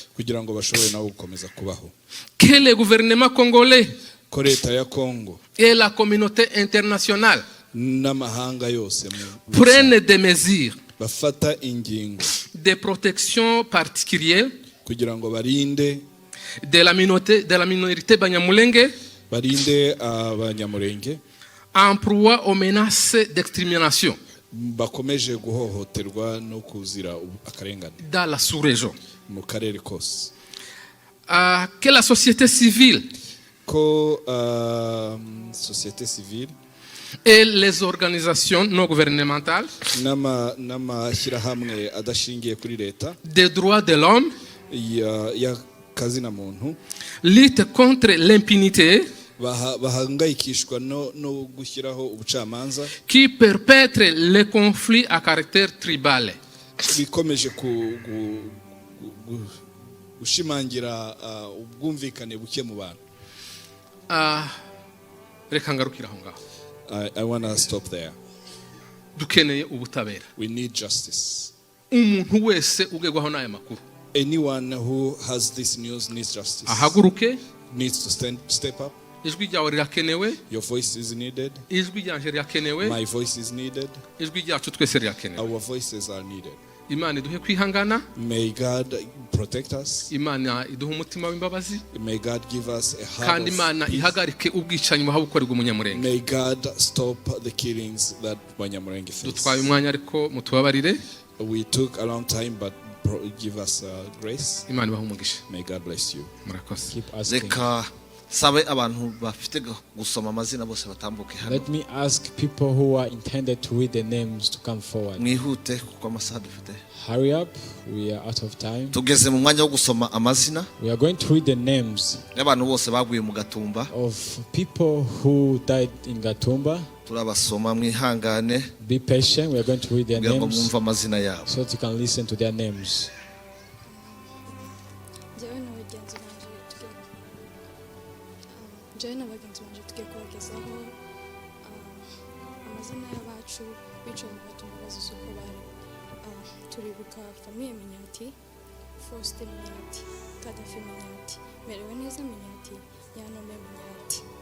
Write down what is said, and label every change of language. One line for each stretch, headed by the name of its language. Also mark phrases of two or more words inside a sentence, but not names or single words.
Kinyarwanda: kugira ngo bashobore nabo gukomeza kubaho.
French: Que le gouvernement congolais
Kinyarwanda: Leta ya Congo
French: et la communauté internationale
Kinyarwanda: n'amahanga yose
French: prennent des mesures
Kinyarwanda: bafata ingingo
French: de protection particulière
Kinyarwanda: kugira ngo barinde
French: de la minorité banyamulenge
Kinyarwanda: barinde abanyamurenge
French: en proie aux menaces d'extermination
Kinyarwanda: bakomeje guhohoterwa no kuzira akarengane
French: dans la sous-région.
Kinyarwanda: mu karere kose.
French: Que la société civile
Kinyarwanda: Ko
French: société civile et les organisations non gouvernementales
Kinyarwanda: n'amashyirahamwe adashingiye kuri leta
French: des droits de l'homme
Kinyarwanda: y'akazina muntu
French: luttent contre l'impunité
Kinyarwanda: bahangayikishwa no gushyiraho ubucamanza
French: qui perpètre les conflits à caractère tribal
Kinyarwanda: bikomeje gushimangira ubwumvikane buke mu bantu. Reka ngarukira aho ngaho.
English: I want to stop there.
Kinyarwanda: Dukeneye ubutabera.
English: We need justice.
Kinyarwanda: Umuntu wese ugegwaho n'aya makuru.
English: Anyone who has this news needs justice.
Kinyarwanda: Ahaguruke.
English: Needs to step up.
Kinyarwanda: Ijwi ryawe rirakenewe.
English: Your voice is needed.
Kinyarwanda: Ijwi ryanje rirakenewe.
English: My voice is needed.
Kinyarwanda: Ijwi ryacu twese rirakenewe.
English: Our voices are needed.
Kinyarwanda: Imana iduhe kwihangana.
English: May God protect us.
Kinyarwanda: Imana iduhe umutima w'imbabazi.
English: May God give us a heart.
Kinyarwanda: Kandi Imana ihagarike ubwicanyi buhabukorerwa umunyamurenge.
English: May God stop the killings that Banyamurenge face.
Kinyarwanda: Dutwaye umwanya ariko mutubabarire.
English: We took a long time, but give us grace.
Kinyarwanda: Imana ibahe umugisha.
English: May God bless you.
Kinyarwanda: Murakoze.
English: Keep asking.
Kinyarwanda: Reka sabe abantu bafite gusoma amazina bose batambuke hano.
English: Let me ask people who are intended to read the names to come forward.
Kinyarwanda: Mwihute kuko amasaha dufite.
English: Hurry up, we are out of time.
Kinyarwanda: Tugeze mu mwanya wo gusoma amazina.
English: We are going to read the names
Kinyarwanda: y'abantu bose baguye mu Gatumba.
English: of people who died in Gatumba.
Kinyarwanda: Turabasoma mwihangane.
English: Be patient, we are going to read their
Kinyarwanda: kugira ngo
English: names
Kinyarwanda: mwumve amazina yabo.
English: so that you can listen to their names.
Kinyarwanda: Njyewe n'abagenzi banje tugiye kubagezaho amazina y'abacu bicaye mu Gatumba bazize uko bari. Turibuka famiye Minyati, Faustin Minyati, Kadafi Minyati, Merewe neza Minyati, Yanome Minyati.